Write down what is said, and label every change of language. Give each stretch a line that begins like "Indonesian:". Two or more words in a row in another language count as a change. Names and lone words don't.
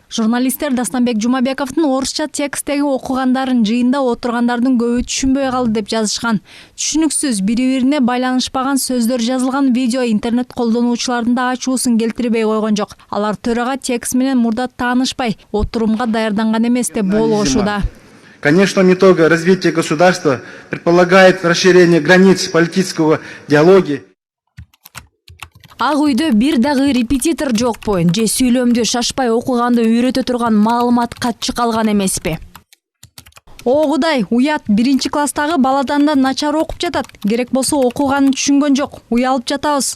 Kyrgyz: Журналисттер Дастанбек Жумабековдун орусча тексттеги окугандарын жыйында отургандардын көбү түшүнбөй калды деп жазышкан. Түшүнүксүз, бири-бирине байланышпаган сөздөр жазылган видео интернет колдонуучулардын да ачуусун келтирбей койгон жок. Алар төрага текст менен мурда таанышпай, отурумга даярданган эмес деп болгошууда.
Russian: Конечно, итога развития государства предполагает расширение границ политического диалога.
Kyrgyz: Ак үйдө бир дагы репетитор жокпу? Же сүйлөмдү шашпай окуганды үйрөтө турган маалымат катчы калган эмеспи? О Кудай, уят, 1-класстагы баладан да начар окуп жатат. Керек болсо окуганын түшүнгөн жок. Уялып жатабыз.